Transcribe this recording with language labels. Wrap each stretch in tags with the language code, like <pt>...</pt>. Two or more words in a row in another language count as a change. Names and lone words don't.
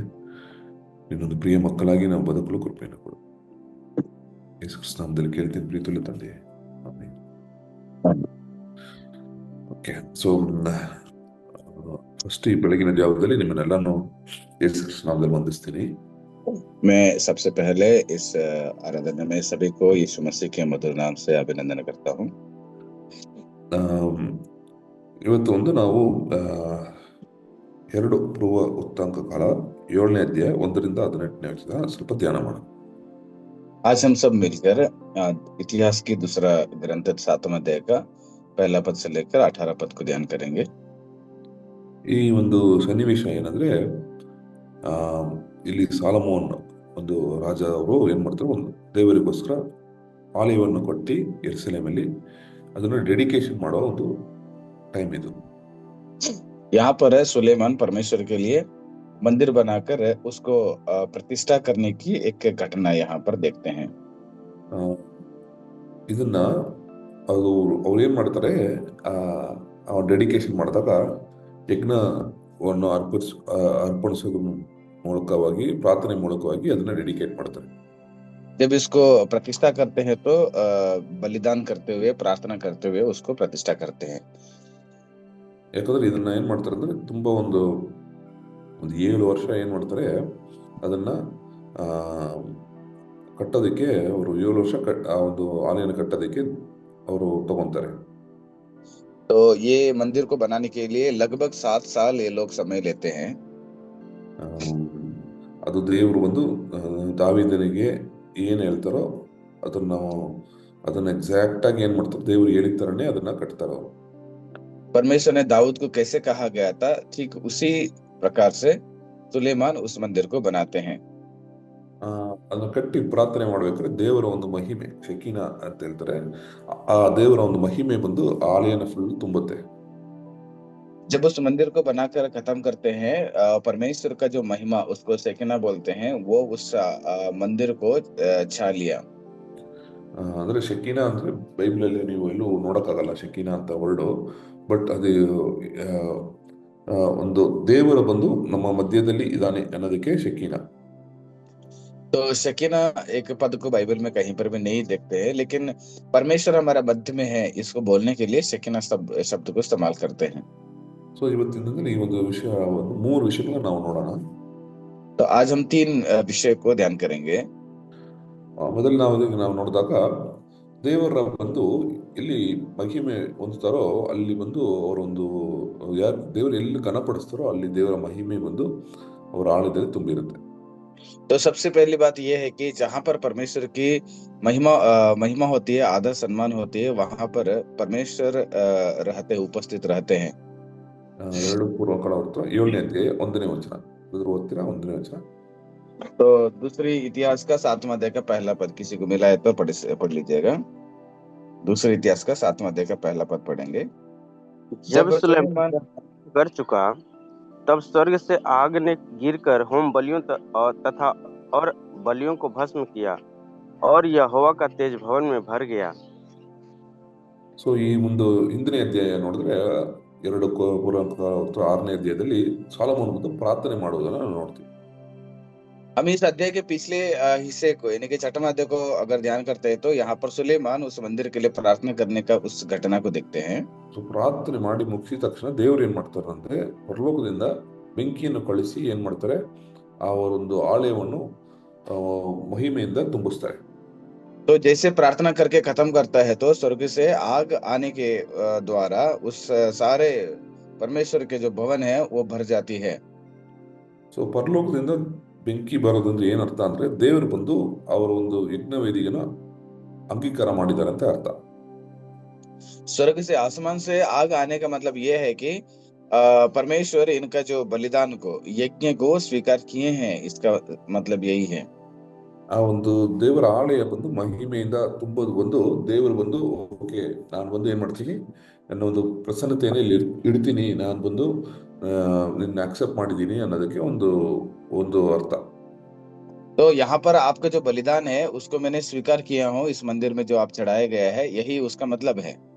<kn>ನಿನ್ನೊಂದು ಪ್ರಿಯ ಮಕ್ಕಳಾಗಿ ನಾವು ಬದುಕಲು ಕೃಪೆಯನ್ನು ಕೊಡು. ಯೇಸು ಕ್ರಿಸ್ತನ ನಾಮದಲ್ಲಿ ಕೇಳ್ತೀನಿ ಪ್ರೀತಿಯುಳ್ಳ ತಂದೆ, ಆಮೆನ್.</kn> <en>Okay, so first</en> <kn>ಈ ಬೆಳಗಿನ ಜಾವದಲ್ಲಿ ನಿಮ್ಮನ್ನೆಲ್ಲಾನು ಯೇಸು ಕ್ರಿಸ್ತನ ನಾಮದಲ್ಲಿ ವಂದಿಸ್ತೀನಿ.</kn> <hi>मैं सबसे पहले इस आराधना में सभी को यीशु मसीह के मधुर नाम से अभिनंदन करता हूँ।</hi> <kn>ಇವತ್ತು ಒಂದು ನಾವು 2 ಪೂರ್ವ ವೃತ್ತಾಂತ ಕಾಲ 7ನೇ ಅಧ್ಯಾಯ 1-18 ವಚನ ಸ್ವಲ್ಪ ಧ್ಯಾನ ಮಾಡೋಣ.</kn> <hi>आज हम सब मिलकर इतिहास की दूसरा ग्रंथ 7वां अध्याय का पहला पद से लेकर 18 पद को ध्यान करेंगे।</hi> <kn>ಈ ಒಂದು ಸನ್ನಿವೇಶ ಏನಂದ್ರೆ, ಇಲ್ಲಿ ಸಾಲಮೋನ್ ಒಂದು ರಾಜ ಅವರು ಏನ್ ಮಾಡ್ತಾರೆ, ಒಂದು ದೇವರಿಗೋಸ್ಕರ ಆಲಯವನ್ನು ಕಟ್ಟಿ ಯೆರೂಸಲೇಮಲ್ಲಿ ಅದನ್ನು ಡೆಡಿಕೇಶನ್ ಮಾಡೋ ಒಂದು ಟೈಮ್ ಇದು.</kn> <hi>यहाँ पर सुलेमान परमेश्वर के लिए मंदिर बनाकर उसको प्रतिष्ठा करने की एक घटना यहाँ पर देखते हैं।</hi> <kn>ಇದನ್ನ ಅವ್ರು ಏನ್ ಮಾಡ್ತಾರೆ, ಡೆಡಿಕೇಶನ್ ಮಾಡಿದಾಗ ಯಜ್ಞವನ್ನು ಅರ್ಪಣಿಸೋದ್ರ ಮೂಲಕವಾಗಿ, ಪ್ರಾರ್ಥನೆ ಮೂಲಕವಾಗಿ ಅದನ್ನ ಡೆಡಿಕೇಟ್ ಮಾಡ್ತಾರೆ.</kn> <hi>जब इसको प्रतिष्ठा करते हैं तो बलिदान करते हुए, प्रार्थना करते हुए उसको प्रतिष्ठा करते हैं।</hi> <kn>ಯಾಕಂದ್ರೆ ಇದನ್ನ ಏನ್ ಮಾಡ್ತಾರೆ ಅಂದ್ರೆ, ತುಂಬಾ ಒಂದು 7 ವರ್ಷ ಏನ್ ಮಾಡ್ತಾರೆ, ಅದನ್ನ ಕಟ್ಟೋದಕ್ಕೆ ಅವರು 7 ವರ್ಷ ಆ ಒಂದು ಆಲಯನ ಕಟ್ಟೋದಕ್ಕೆ ಅವರು ತಗೊಂತಾರೆ.</kn> <hi>तो ये मंदिर को बनाने के लिए लगभग 7 साल ये लोग समय लेते हैं।</hi> <kn>ಅದು ದೇವರು ಒಂದು ದಾವೀದನಿಗೆ ಏನ್ ಹೇಳ್ತಾರೋ ಅದನ್ನ ಎಕ್ಸಾಕ್ಟ್ ಆಗಿ ಏನ್ ಮಾಡ್ತಾರೆ, ದೇವರು ಹೇಳಿದ ತರನೇ ಅದನ್ನ ಕಟ್ತಾರ ಅವರು.</kn> <hi>परमेश्वर ने दाऊद को कैसे कहा गया था, ठीक उसी प्रकार से सुलेमान उस मंदिर को बनाते हैं।</hi> <kn>ಅದನ್ನ ಕಟ್ಟಿ ಪ್ರಾರ್ಥನೆ ಮಾಡ್ಬೇಕಾದ್ರೆ ದೇವರ ಒಂದು ಮಹಿಮೆ, ಶೆಕಿನಾ ಅಂತ ಹೇಳ್ತಾರೆ, ಆ ದೇವರ ಒಂದು ಮಹಿಮೆ ಬಂದು ಆಲಯನ ಫುಲ್ ತುಂಬುತ್ತೆ.</kn> <hi>जब उस मंदिर को बनाकर खत्म करते हैं, परमेश्वर का जो महिमा, उसको शेकिना बोलते हैं, वो उस मंदिर को छा लिया।</hi> <kn>ಅಂದ್ರೆ ಶೆಕಿನಾ ಅಂದ್ರೆ ಬೈಬಲ್ ಅಲ್ಲಿ ನೀವು ಎಲ್ಲೂ ನೋಡಕ್ಕಾಗಲ್ಲ ಶೆಕಿನಾ ಅಂತ</kn> <en>word, but</en> <kn>ಅದು ಒಂದು ದೇವರ ಬಂದು ನಮ್ಮ ಮಧ್ಯದಲ್ಲಿ ಇದ್ದಾನೆ ಅನ್ನೋದಕ್ಕೆ ಶೆಕಿನಾ.</kn> <hi>तो शकीना एक पद को बाइबल में कहीं पर भी नहीं देखते हैं, लेकिन परमेश्वर हमारा मध्य में है, इसको बोलने के लिए शकीना शब्द को इस्तेमाल करते हैं।</hi> <kn>ಸೊ ಇವತ್ತಿನ ಈ ಒಂದು ವಿಷಯ, ಒಂದು 3 ವಿಷಯಗಳನ್ನ ನಾವು ನೋಡೋಣ.</kn> <hi>तो आज हम 3 विषय को ध्यान करेंगे।</hi> <kn>ಮೊದಲು ನಾವು ನೋಡಿದಾಗ ದೇವರ ಬಂದು ಎಲ್ಲಿ ಮಹಿಮೆ ಹೊಂದುತ್ತಾರೋ ಅಲ್ಲಿ ಬಂದು ಅವರೊಂದು ಯಾರು ದೇವರು ಎಲ್ಲಿ ಘನಪಡಿಸ್ತಾರೋ ಅಲ್ಲಿ ದೇವರ ಮಹಿಮೆ ಬಂದು ಅವರ ಆಳದಲ್ಲಿ ತುಂಬಿರುತ್ತೆ.</kn> <hi>तो सबसे पहली बात यह है कि जहाँ पर परमेश्वर की महिमा होती है, आदर सम्मान होती है, वहां पर परमेश्वर उपस्थित रहते हैं।</hi> <kn>2 ಪೂರ್ವಕಾಲ ವೃತ್ತ 7ನೇ ಅಧ್ಯಾಯ 1ನೇ ವಚನ ಓದ್ತೀರಾ? 1ನೇ ವಚನ.</kn> <hi>तो दूसरी इतिहास का 7वां अध्याय का पहला पद, किसी को मिला है तो पढ़ लीजिएगा। दूसरे इतिहास का 7वां अध्याय का पहला पद पढ़ेंगे। जब सुलेमान कर चुका, तब स्वर्ग से आग ने गिरकर होम बलियों तथा और बलियों को भस्म किया और यहोवा का तेज भवन में भर गया।</hi> <kn>ಸೊ ಈ ಒಂದು ಹಿಂದಿನ ಅಧ್ಯಾಯ ನೋಡಿದ್ರೆ 2 ಪೂರ್ವ 6ನೇ ಅಧ್ಯಾಯದಲ್ಲಿ ಸಾಲಮೋನ್ ಬಂದು ಪ್ರಾರ್ಥನೆ ಮಾಡುವುದನ್ನು ನಾವು ನೋಡ್ತೀವಿ.</kn> <hi>हम इस अध्याय के पिछले हिस्से को यानी कि छठवां अध्याय को अगर ध्यान करते हैं तो यहाँ पर सुलेमान उस मंदिर के लिए प्रार्थना करने का उस घटना को देखते हैं।</hi> <kn>ಸೊ ಪ್ರಾರ್ಥನೆ ಮಾಡಿ ಮುಗಿಸಿದ ತಕ್ಷಣ ದೇವ್ರು ಏನ್ ಮಾಡ್ತಾರೆ ಅಂದ್ರೆ ಪರಲೋಕದಿಂದ ಬೆಂಕಿಯನ್ನು ಕಳಿಸಿ ಏನ್ ಮಾಡ್ತಾರೆ ಆ ಒಂದು ಆಲಯವನ್ನು ಮಹಿಮೆಯಿಂದ ತುಂಬಿಸ್ತಾರೆ.</kn> <hi>तो जैसे प्रार्थना करके खत्म करता है तो स्वर्ग से आग आने के द्वारा उस सारे परमेश्वर के जो भवन है वो भर जाती है।</hi> <kn>ಸೊ ಪರಲೋಕದಿಂದ ಬೆಂಕಿ ಬರೋದಂದ್ರೆ ಏನರ್ಥ ಅಂದ್ರೆ ದೇವರು ಬಂದು ಅವರ ಒಂದು ಯಜ್ಞ ವೇದಿಗೆನ ಅಂಗೀಕಾರ ಮಾಡಿದ್ದಾರೆ ಅಂತ ಅರ್ಥ.</kn> <hi>स्वर्ग से आसमान से आग आने का मतलब ये है कि परमेश्वर इनका जो बलिदान को यज्ञ को स्वीकार किए हैं, इसका मतलब यही है।</hi> <kn>ಆ ಒಂದು ದೇವರ ಆಲಯ ಬಂದು ಮಹಿಮೆಯಿಂದ ತುಂಬೋದು ಬಂದು ದೇವರು ಬಂದು ಓಕೆ ನಾನು ಬಂದು ಏನ್ ಮಾಡ್ತೀನಿ ನನ್ನ ಒಂದು ಪ್ರಸನ್ನತೆಯನ್ನು ಇಲ್ಲಿ ಇಡ್ತೀನಿ, ನಾನು ಬಂದು ನಿನ್ನ ಅಕ್ಸೆಪ್ಟ್ ಮಾಡಿದ್ದೀನಿ ಅನ್ನೋದಕ್ಕೆ ಒಂದು ಒಂದು ಅರ್ಥ.</kn> <hi>तो यहाँ पर आपका जो बलिदान है उसको मैंने स्वीकार किया हूँ, इस मंदिर में जो आप चढ़ाया गया है, यही उसका मतलब है।</hi>